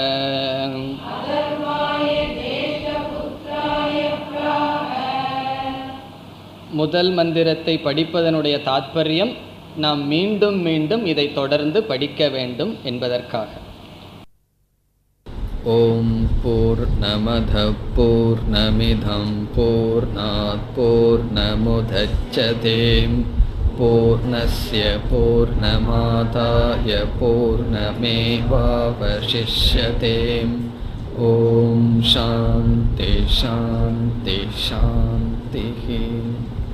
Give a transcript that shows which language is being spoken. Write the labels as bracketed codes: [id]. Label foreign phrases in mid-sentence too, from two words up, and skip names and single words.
[ta] முதல் மந்திரத்தை படிப்பதனுடைய தாத்பரியம் நாம் மீண்டும் மீண்டும் இதை தொடர்ந்து படிக்க வேண்டும் என்பதற்காக. [sa] ॐ पूर्णमद पूर्णमिदम् पूर्णात् पूर्णमुदच्यते पूर्णस्य पूर्णमादाय पूर्णमेवावशिष्यते. ॐ शान्ति शान्ति शान्ति.